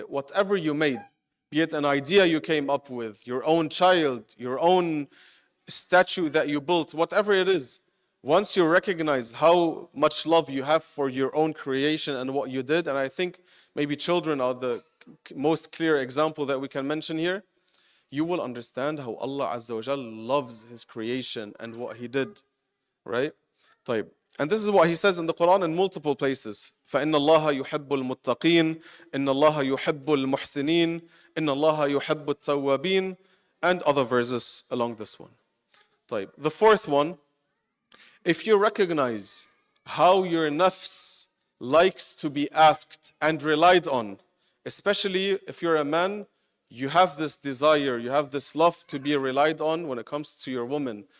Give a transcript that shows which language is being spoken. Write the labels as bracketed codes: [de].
[en] Whatever you made, be it an idea you came up with, your own child, your own statue that you built, whatever it is, once you recognize how much love you have for your own creation and what you did, and I think maybe children are the most clear example that we can mention here, you will understand how Allah Azza wa Jal loves His creation and what He did, right? And this is what He says in the Quran in multiple places. [ar] فَإِنَّ اللَّهَ يُحِبُّ الْمُتَّقِينَ إِنَّ اللَّهَ يُحِبُّ الْمُحْسِنِينَ إِنَّ اللَّهَ يُحِبُّ التَّوَّابِينَ, [en] and other verses along this one. The fourth one, if you recognize how your nafs likes to be asked and relied on, especially if you're a man, you have this desire, you have this love to be relied on when it comes to your woman.